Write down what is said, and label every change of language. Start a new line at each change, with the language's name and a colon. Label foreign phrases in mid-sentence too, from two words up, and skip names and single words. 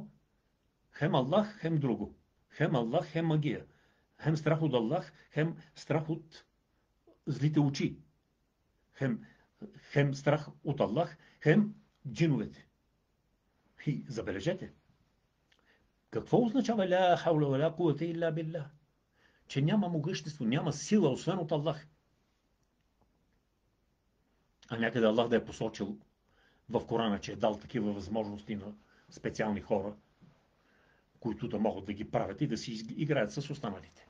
Bulgarian: Хем Аллах, хем друго. Хем Аллах, хем магия. Хем страх от Аллах, хем страх от злите очи. Хем страх от Аллах, хем джиновете. И забележете. Какво означава
Arabic: لا حول ولا قوة إلا بالله?
Bulgarian: че няма могъщество, няма сила, освен от Аллах. А някъде Аллах да е посочил в Корана, че е дал такива възможности на специални хора, които да могат да ги правят и да си играят с останалите.